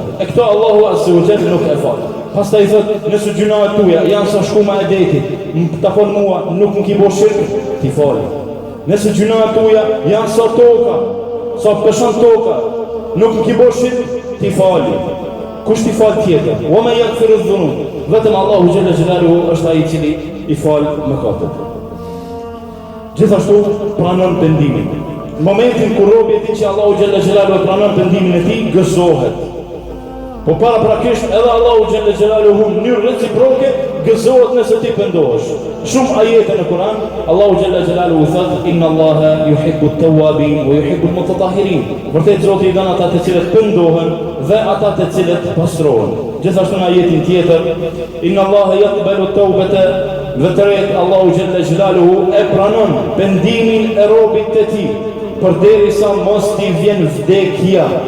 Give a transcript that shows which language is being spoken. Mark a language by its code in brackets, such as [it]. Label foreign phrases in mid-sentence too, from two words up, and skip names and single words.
[sq] E këto Allahu [ar] عز وجل [sq] nuk e fal. Pastaj thot, "Nëse gjunahet tuaja janë sa shkuma e detit, më takon mua, nuk më ki bo shirk, ti fali. Nëse gjunahet tuaja janë sa toka, sa peshon toka, nuk më ki bo shirk, ti fali." Kush ti fal tjetër? [ar] "ومن يغفر الذنوب." [sq] Vetëm Allahu [ar] جل جلاله [sq] është ai i cili i fal mëkatet. Gjithashtu pranon pendimin. Në momentin kur robi e di që Allahu [ar] جل جلاله [sq] pranon pendimin e tij, gëzohet. Po para prakisht edhe Allahu [ar] جل جلاله [sq] në mënyrë reciproke gëzohet nëse ti pendohesh. Shumë ajete në Kur'an, Allahu [ar] جل جلاله [sq] thot, [ar] "إن الله يحب التوابين ويحب المتطهرين." [sq] Vërtet Zoti i dhan ata të cilët pendohen dhe ata të cilët pastrohen. Gjithashtu në ajetin tjetër, [ar] "إن الله يقبل التوبة", [sq] vërtet Allahu [ar] جل جلاله [sq] e pranon pendimin e robit të tij, përderisa mos t'i vjen vdekja.